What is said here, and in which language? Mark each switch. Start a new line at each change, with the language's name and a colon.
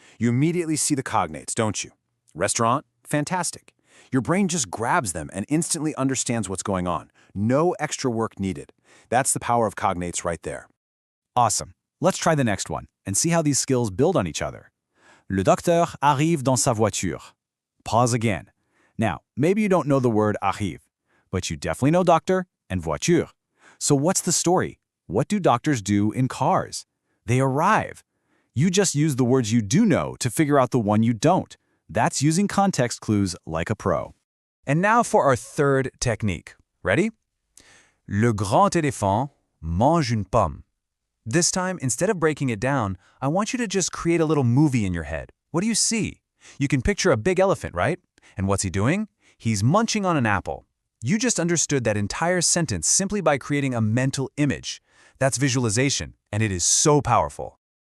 English: You immediately see the cognates, don't you? Restaurant, fantastic. Your brain just grabs them and instantly understands what's going on. No extra work needed. That's the power of cognates right there. Awesome. Let's try the next one and see how these skills build on each other.
French: Le docteur arrive dans sa voiture.
English: Pause again. Now, maybe you don't know the word arrive, but you definitely know doctor and voiture. So what's the story? What do doctors do in cars? They arrive. You just use the words you do know to figure out the one you don't. That's using context clues like a pro. And now for our third technique. Ready?
French: Le grand éléphant mange une pomme.
English: This time, instead of breaking it down, I want you to just create a little movie in your head. What do you see? You can picture a big elephant, right? And what's he doing? He's munching on an apple. You just understood that entire sentence simply by creating a mental image. That's visualization, and it is so powerful.